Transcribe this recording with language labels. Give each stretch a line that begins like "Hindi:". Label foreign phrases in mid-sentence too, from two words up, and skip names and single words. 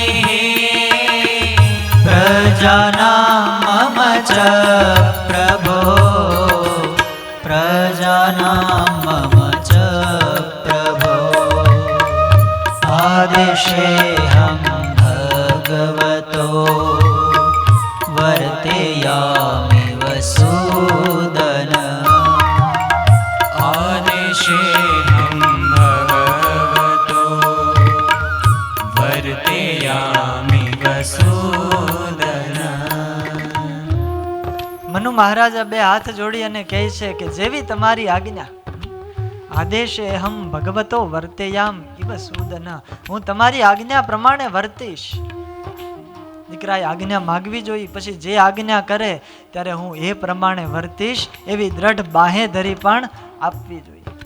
Sanskrit: प्रजानां मम च प्रभो प्रजानां मम च प्रभो आदेशेऽहं भगवतो वर्तेयामि वसूदन आदेशेऽहं भगवतो वर्तेयामि वसूदन
Gujarati: મનુ મહારાજા બે હાથ જોડી અને કહે છે કે જેવી તમારી આજ્ઞા,
Sanskrit: આદેશે હમ ભગવતો વર્તેયામ ઇવ સૂદન,
Gujarati: હું તમારી આજ્ઞા પ્રમાણે વર્તીશ. દીકરાએ આજ્ઞા માગવી જોઈએ, પછી જે આજ્ઞા કરે ત્યારે હું એ પ્રમાણે વર્તીશ એવી દ્રઢ બાહે ધરી પણ આપવી જોઈએ.